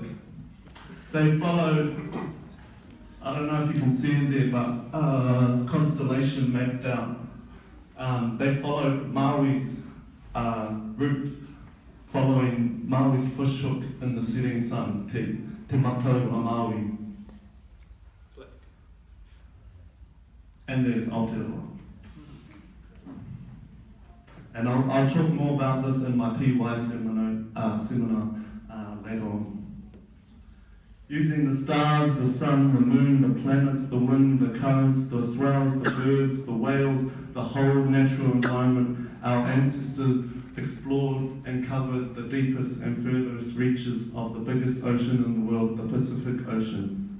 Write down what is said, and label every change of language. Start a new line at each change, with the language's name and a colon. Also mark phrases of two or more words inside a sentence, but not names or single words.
English: They followed, I don't know if you can see it there, but it's constellation mapped out. They followed Maui's route, following Maui's fish hook in the setting sun,
Māori: te matau a Maui.
English: And there's Aotearoa. And I'll talk more about this in my PY seminar later on. Using the stars, the sun, the moon, the planets, the wind, the currents, the swells, the birds, the whales, the whole natural environment, our ancestors explored and covered the deepest and furthest reaches of the biggest ocean in the world, the Pacific Ocean.